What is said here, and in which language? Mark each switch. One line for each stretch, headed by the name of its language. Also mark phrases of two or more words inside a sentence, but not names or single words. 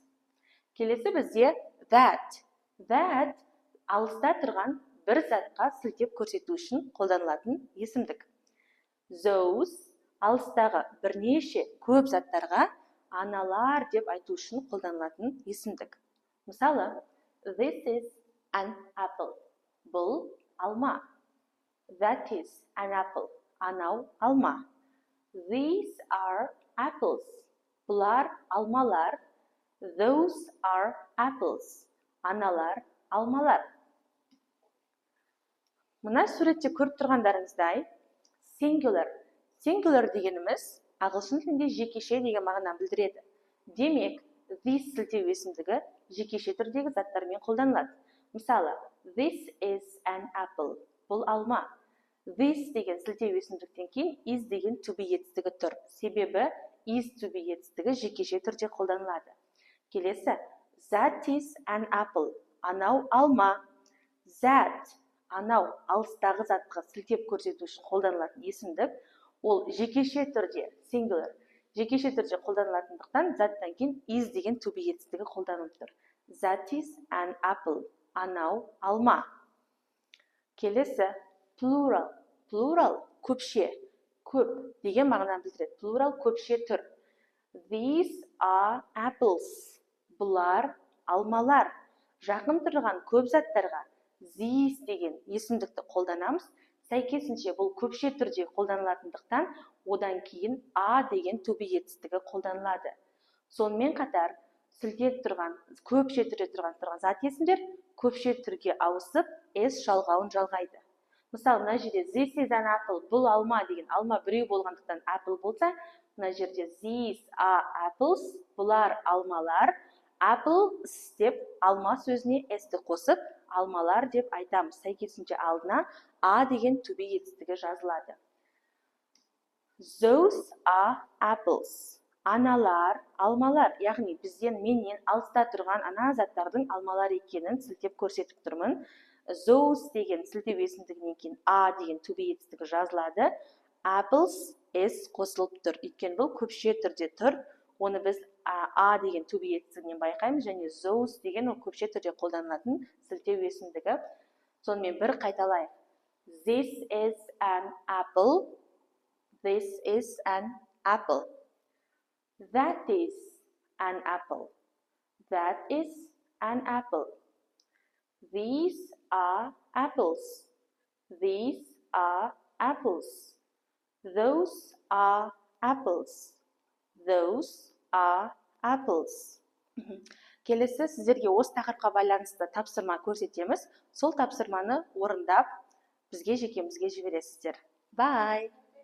Kazakh: Келесі бізде that алыста тұрған бір затқа сілтеп көрсету үшін қолданылатын есімдік. Those алыстағы бірнеше көп заттарға аналар деп айту үшін қолданылатын есімдік. Мысалы,
English: this is an apple.
Kazakh: Бұл алма.
English: That is an apple.
Kazakh: Анау алма.
English: These are apples.
Kazakh: Бұлар алмалар.
English: Those are apples.
Kazakh: Аналар алмалар. Мына суретте көріп тұрғандарыңыздай singular. Singular дегеніміз ағылшын тілінде жекеше деген мағынаны білдіреді. Демек, this сілтеу есімдігі жекеше түрдегі заттармен қолданылады. Мысалы,
English: this is an apple.
Kazakh: Бұл алма. This деген сілтеу есімдіктен кейін is деген
English: to be
Kazakh: етістігі тұр. Себебі
English: is to be
Kazakh: етістігі жекеше түрде қолданылады. Келесі,
English: that is an apple.
Kazakh: Анау алма. That, анау алыстағы затқа сілтеп көрсету үшін қолданылатын есімдік, ол жекеше түрде, singular, жекеше түрде қолданылатындықтан заттан кейін is деген
English: to be
Kazakh: етістігі қолданылып тұр.
English: That is an apple.
Kazakh: Анау алма. Келесі, plural. Plural көпше, көп деген мағынаны білдіреді. Plural көпше түр.
English: These are apples.
Kazakh: Бұлар алмалар. Жақын тұрған көп заттарға these деген есімдікті қолданамыз. Сәйкесінше бұл көпше түрде қолданылатындықтан одан кейін a деген
English: to be
Kazakh: етістігі қолданылады. Сонымен қатар сілтеп тұрған, көпше түрде тұрған зат есімдер көпше түрге ауысып s жалғауын жалғайды. Мысалы, мына жерде
English: this is an apple,
Kazakh: бұл алма деген алма біреу болғандықтан apple болса, мына жерде
English: these are apples,
Kazakh: бұлар алмалар, apples деп алма сөзіне s-ті қосып, алмалар деп айтамыз. Сәйкесінше алдына a деген
English: to be
Kazakh: етістігі жазылады.
English: Those are apples.
Kazakh: Аналар, алмалар. Яғни менен алыста тұрған ана заттардың алмалар екенін сілтеп көрсетіп тұрмын. Those деген сілтеу есімдігінен кейін a деген
English: to be
Kazakh: етістігі жазылады.
English: Apples s
Kazakh: қосылып тұр. Өйткені бұл көпше түрде тұр. Оны біз a деген
English: to be
Kazakh: етістігінен байқаймыз, және those деген ол көпше түрде қолданылатын сілтеу есімдігі. Сонымен бір қайталайық.
English: This is an apple. This is an apple. That is an apple. That is an apple. These are apples. These are apples. Those are apples. Those are apples.
Kazakh: Келесі сіздерге осы тақырыпқа байланысты тапсырма көрсетеміз. Сол тапсырманы орындап, бізге жекемізге жібересіздер.
English: Bye!